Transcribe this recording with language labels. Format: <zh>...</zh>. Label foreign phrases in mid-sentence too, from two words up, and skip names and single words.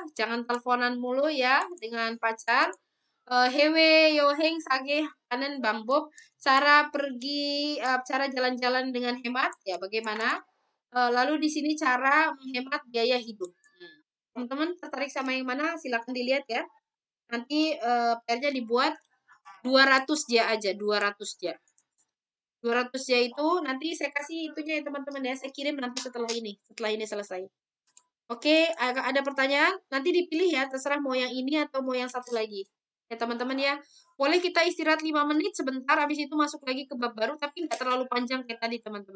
<id>Jangan teleponan mulu ya dengan pacar. Hewe yoheng sage kanan Bang Bob. Cara jalan-jalan dengan hemat ya bagaimana? Lalu di sini cara menghemat biaya hidup. Teman-teman tertarik sama yang mana? Silakan dilihat ya. Nanti PR-nya dibuat 200 ja aja, 200 ja. 200 ja itu nanti saya kasih itunya ya teman-teman ya. Saya kirim nanti setelah ini selesai. Oke, ada pertanyaan? Nanti dipilih ya, terserah mau yang ini atau mau yang satu lagi. Ya teman-teman ya. Boleh kita istirahat 5 menit sebentar, habis itu masuk lagi ke bab baru, tapi nggak terlalu panjang kayak tadi teman-teman.</id>